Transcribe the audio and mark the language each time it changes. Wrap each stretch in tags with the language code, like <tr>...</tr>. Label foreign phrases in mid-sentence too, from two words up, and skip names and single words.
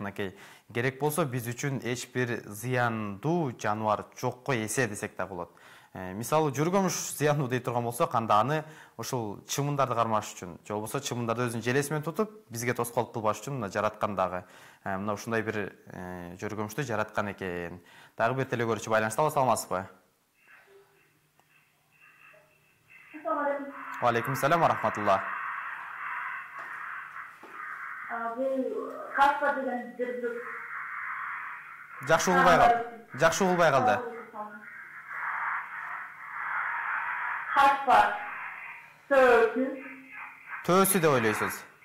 <ky>Мынакей керек болсо биз үчүн эч бир зыяндуу жаныбар жокко эсе десек да болот. Мисалы жүргөмүш зыяндуу дей турган болсок, анда аны ошол чымындарды кармаш үчүн, же болбосо чымындарды өзүнүн желеси менен тутуп, бизге тоскоолдук кылбаш үчүн мына жараткандагы мына ушундай бир жүргөмүштү жараткан экен. Дагы бир телекөрүүчү байланышта, саламатсызбы?</ky> <ar>وعليكم السلام ورحمة الله.</ar> <ky>Жакшы угулбай калды. Төөсү деп ойлойсуз?</ky>